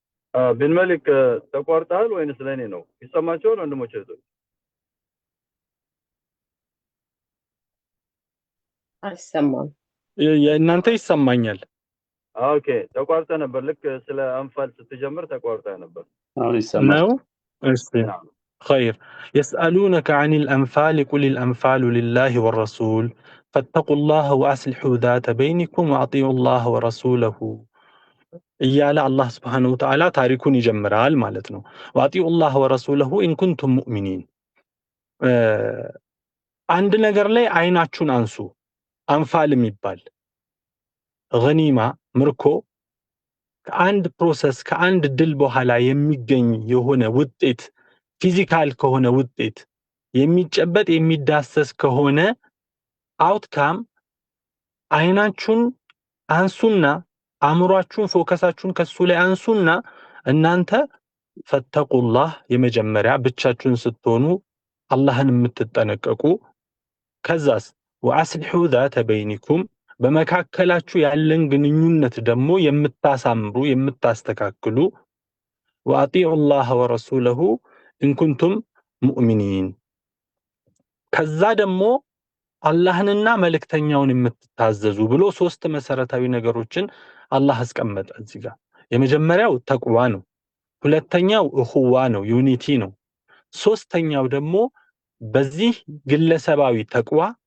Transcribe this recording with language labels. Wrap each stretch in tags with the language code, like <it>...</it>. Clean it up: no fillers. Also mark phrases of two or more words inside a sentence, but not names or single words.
<am>ቢን መሊክ ተቋርጠሃል ወይንስ ለኔ ነው? ይሰማቸዋል ወንድሞች እህቶች? አይሰማም። የእናንተ ይሰማኛል። ኦኬ ተቋርጠ ነበር። ልክ ስለ አንፋል ስትጀምር ተቋርጠ ነበር። አሁን ይሰማል። ነው እሺ ናም</am> <ar>خير يسألونك عن الأنفال قل الأنفال لله والرسول فاتقوا الله وأصلحوا ذات بينكم وأطيعوا الله ورسوله</ar> <am>እያለ አላህ</am> <ar>سبحانه وتعالى</ar> <am>ታሪኩን ይጀምራል ማለት ነው።</am> <ar>وأطيعوا الله ورسوله إن كنتم مؤمنين</ar> <am>አንድ ነገር ላይ አይናችሁን አንሱ። አንፋል የሚባል ገኒማ ምርኮ ከአንድ ፕሮሰስ ከአንድ ድል በኋላ የሚገኝ የሆነ ውጤት ፊዚካል ከሆነ ውጤት የሚጨበጥ የሚዳሰስ ከሆነ አውትካም አይናችሁን አንሱና አእምሯችሁን ፎከሳችሁን ከሱ ላይ አንሱና እናንተ ፈተቁላህ የመጀመሪያ ብቻችሁን ስትሆኑ አላህን የምትጠነቀቁ ከዛስ</am> <ar>وأصلحوا ذات</ar> <am>بينكم በመካከላችሁ ያለን ግንኙነት ደግሞ የምታሳምሩ የምታስተካክሉ</am> <ar>وأطيعوا الله ورسوله إن كنتم مؤمنين</ar> <am>ከዛ ደግሞ አላህንና መልእክተኛውን የምትታዘዙ ብሎ ሶስት መሰረታዊ ነገሮችን አላህ አስቀመጠ እዚህ ጋር። የመጀመሪያው ተቅዋ ነው። ሁለተኛው እኹዋ ነው፣ ዩኒቲ ነው። ሶስተኛው ደግሞ በዚህ ግለሰባዊ ተቅዋ</am>